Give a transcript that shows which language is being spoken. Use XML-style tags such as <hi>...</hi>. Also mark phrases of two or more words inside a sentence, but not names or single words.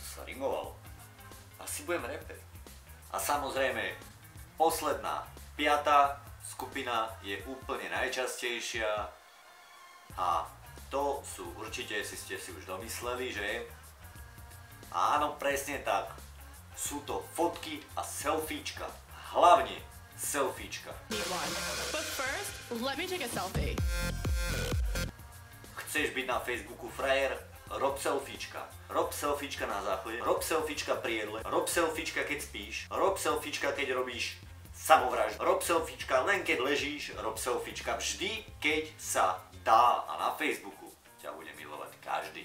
<sk>To sa rimovalo. Asi budem reper. A samozrejme, posledná, 5. skupina je úplne najčastejšia a to sú určite, si ste si už domysleli, že? Áno, presne tak. Sú to fotky a selfiečka. Hlavne selfiečka.</sk> <en>But first, let me take a selfie.</en> <sk>Chceš byť na Facebooku frajer? Rob selfiečka. Rob selfiečka na záchode, rob selfiečka pri jedle, rob selfiečka keď spíš, rob selfiečka keď robíš samovraždu, rob selfiečka len keď ležíš, rob selfiečka vždy keď sa dá a na Facebooku ťa bude milovať každý.</sk>